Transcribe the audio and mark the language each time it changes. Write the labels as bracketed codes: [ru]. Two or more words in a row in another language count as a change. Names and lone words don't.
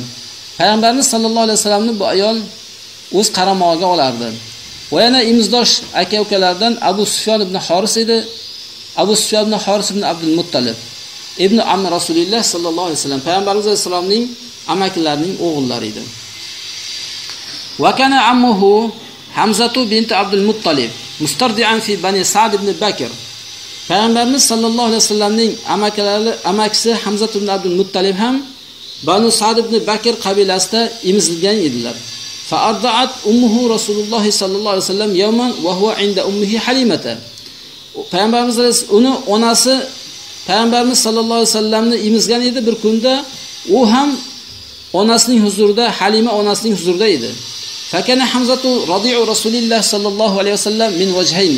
[uz] Payg'ambarimiz [ar] sallallohu alayhi [uz] vasallamni bu ayol o'z qaramog'iga olardi. Va yana imizdosh aka-ukalardan Abu Sufyon ibn Haris edi. Abu Sufyon ibn Haris ibn Abdul Muttalib ibn Amr [ar] رسول الله صلى الله عليه وسلم, [uz] payg'ambarimiz vasallamning amakilarining o'g'illari edi. [ar] وكان عمه حمزة بنت عبد المطلب مسترضعا في بني سعد بن بكر. [uz] Payg'ambarimiz [ar] sallallohu alayhi [uz] vasallamning amakisi Hamzatu ibn Abdul Muttalib ham Banu Sa'd ibn Bakr qabilasida emizilgan edilar. [ar] فأرضعت أمه رسول الله صلى الله عليه وسلم يوما وهو عند أمه حليمة. [uz] Payg'ambarimiz uni onasi Payg'ambarimiz [ar] sallallohu alayhi [uz] vasallamni emizgan edi bir kunda, u ham onasining huzurida, Halima onasining huzurida edi. [ar] فكان حمزة رضيع رسول الله صلى الله عليه وسلم من وجهين.